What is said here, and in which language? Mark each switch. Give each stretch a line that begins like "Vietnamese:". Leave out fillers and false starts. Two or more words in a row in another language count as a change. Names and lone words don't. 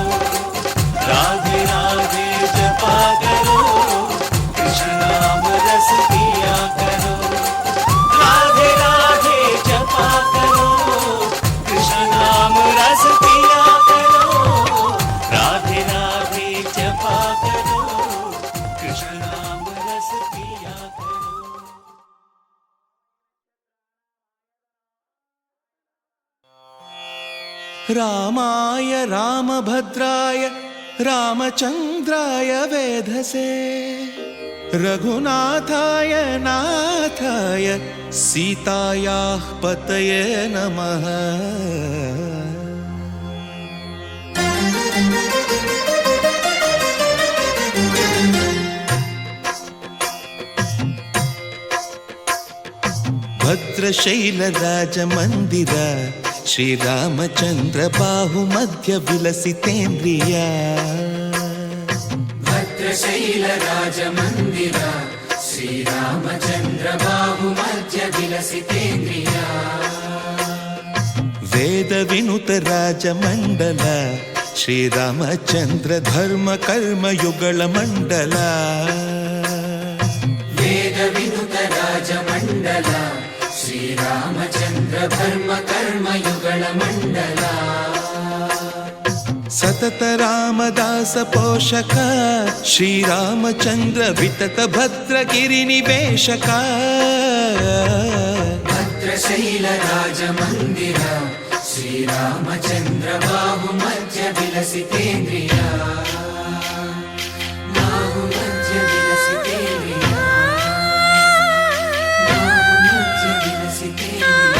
Hindi: राधे राधे जपा करो, कृष्ण नाम रस पिया करो. राधे राधे जपा करो, कृष्ण नाम रस पिया करो. राधे राधे जपा करो, कृष्ण नाम रस पिया करो.
Sanskrit: रामाय रामभद्राय रामचन्द्राय वेधसे, रघुनाथाय नाथाय सीतायाः पतये नमः. भद्रशैलराजमन्दिर श्रीरामचन्द्र बाहुमध्य विलसितेन्द्रिया. భద్రశైలరాజమందిర శ్రీరామచంద్ర బాహుమధ్య విలసితేంద్రియా. वेद विनुत राजमण्डल श्रीरामचन्द्र धर्म कर्म युगल मण्डल. వేద వినుత రాజమండల శ్రీరామచంద్ర ధర్మ కర్మ యుగళ మండల. सतत रामदास पोषक श्रीरामचन्द्र वितत भद्रगिरि निवेशक. భద్రశైల రాజమందిర శ్రీరామచంద్ర బాహుమధ్య విలసితేంద్రియా. బాహుమధ్య విలసితేంద్రియా. బాహుమధ్య విలసితేంద్రియా.